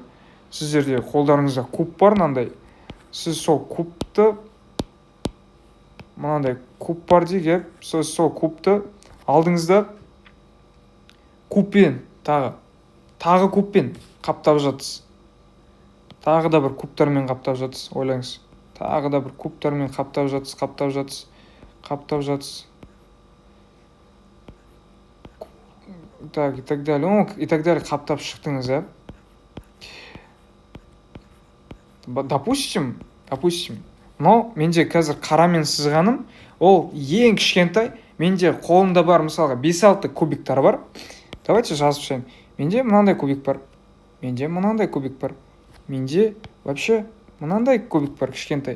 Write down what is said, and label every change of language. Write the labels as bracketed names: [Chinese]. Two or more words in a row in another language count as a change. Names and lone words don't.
[Kazakh] Сіздерде қолдарыңызда куб бар мынандай. Сіз сол кубты мынандай куб бар дейік, сіз сол кубты алдыңызда кубпен тағы кубпен қаптап жатсыз. Тағы да бір кубтармен қаптап жатсыз, ойлаңыз. Тағы да бір кубтармен қаптап жатсыз. [Russian] Так, и так далее. И так далее [Kazakh] қаптап шықтыңыз, иә? Допустим, но менде қазір қарамен сызғаным, ол ең кішкентай, менде қолымда бар, мысалға 5-6 кубиктар бар. Давайте жазып шығайын. Менде мынандай кубик бар. Менде вообще мынандай кубик бар, кішкентай.